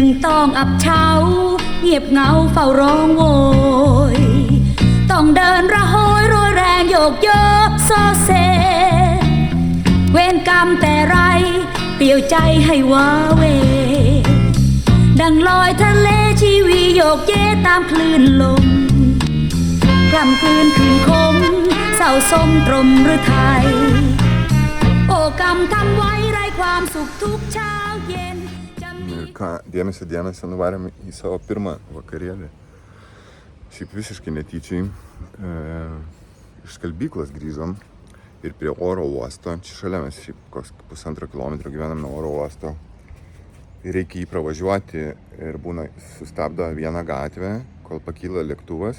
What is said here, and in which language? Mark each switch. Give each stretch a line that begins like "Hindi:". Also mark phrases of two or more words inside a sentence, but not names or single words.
Thai: ต้องอับเฉาเงียบเหงาเฝ้าร้องโวยต้องเดินระโหยโรยแรงโยกเยกโซเซ เวรกรรมแต่ไรเปลี่ยวใจให้ว้าเว ดังลอยทะเลชีวีโยกเยตามคลื่นลมพร่ำคืนคืนคมเศร้าสมตรมหรือไทย โอกรรมทำไว้ไร้ความสุขทุกเช้าเย็น
Lithuanian: Ir ką, dėmesio nuvarėm į savo pirmą vakarėlį. Šiaip visiškai netyčiai. Iš skalbyklos grįžom ir prie oro uosto. Čia šalia mes šiaip koks 1,5 kilometro gyvenam nuo oro uosto. Ir reikia jį pravažiuoti ir būna sustabdo vieną gatvę, kol pakyla lėktuvas.